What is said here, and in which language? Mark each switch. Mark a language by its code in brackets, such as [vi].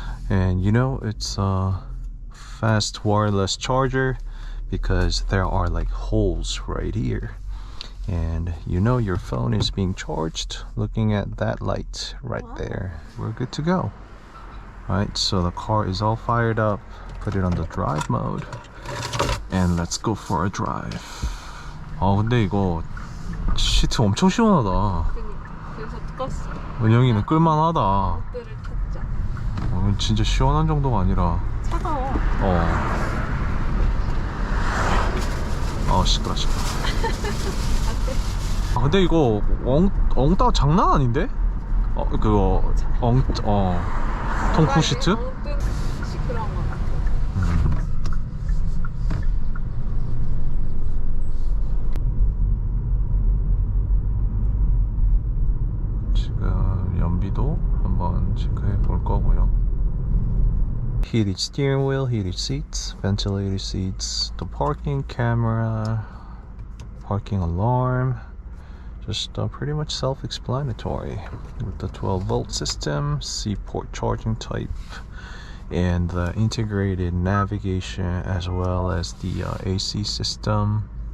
[en] And you know it's a fast wireless charger because there are like holes right here. And you know your phone is being charged looking at that light right there. We're good to go. Alright, so the car is all fired up. Put it on the drive mode. And let's go for a drive. [ko] 근데 이거 시트 엄청 시원하다. 그니까 그래서 껐어. 은영이는 끌만하다. 모드를 켰죠. 이건 진짜 시원한 정도가 아니라 차가워. 시끄러. 근데 이거 엉따 장난 아닌데? 그거 통풍 시트? 시끄러운 것 같아. 지금 연비도 한번 체크해 볼 거고요. [en] Heated steering wheel, heated seats, ventilated seats, the parking camera, parking alarm. Just pretty much self-explanatory with the 12-volt system, C-port charging type, and the integrated navigation as well as the AC system.